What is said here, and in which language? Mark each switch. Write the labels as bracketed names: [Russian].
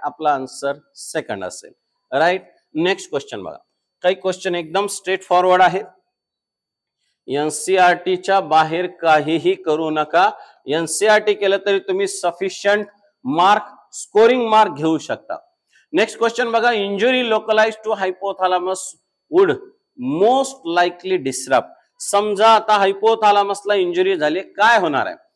[Marathi] आपला answer second असेल, right. Next question बघा, काही क्वेश्चन एकदम स्ट्रेट फॉरवर्ड आहे. एनसीईआरटीच्या बाहेर काहीही करू नका. एनसीईआरटी केलं तरी तुम्ही सफिशियंट मार्क, स्कोरिंग मार्क घेऊ शकता. [English] next question [Marathi] बघा, [English] Injury localize to hypothalamus would most likely disrupt. [Marathi] समजा आता हायपोथालामसला इंजुरी झाली, काय होणार आहे?